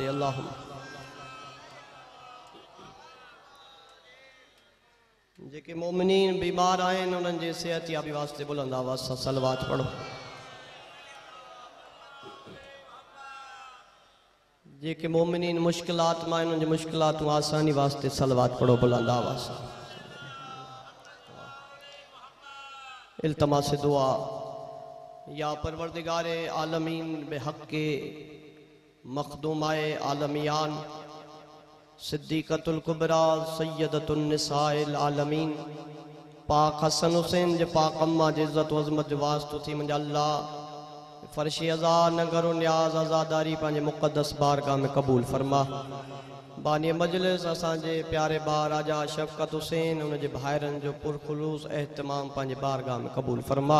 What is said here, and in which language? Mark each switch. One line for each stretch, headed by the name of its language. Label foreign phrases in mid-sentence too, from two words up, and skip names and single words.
Sindhi: अल्लाहुम्मा जेके मोमिनीन बीमार आहिनि उन्हनि जे सेहत याबी वास्ते बुलंद आवाज़ सां सलवात पढ़ो। जेके मोमिनीन मुश्किलात में आहिनि उन जी मुश्किलातूं आसानी वास्ते सलवात पढ़ो बुलंद आवाज़ सां। इल्तमास दुआ या परवरदिगारे आलमीन बेहक़े मखदूमाए आलमियान सिद्दीक़तुल कुबरा सैयदतुन निसाइल आलमीन पाक हसन हुसैन जे पाक अम्मा जे इज़्ज़त व अज़मत जो वास्तो थी मुंहिंजा अल्लाह फर्शी अज़ा नगरो न्याज आज़ादारी पंहिंजे मुक़द्दस बारगाह में कबूल फरमा। बानी मजलिस असांजे प्यारे भाउ राजा शफ़क़त हुसैन उन जे भाइरनि जो पुरखुलूस एहतमाम पंहिंजे बारगाह में कबूल फरमा।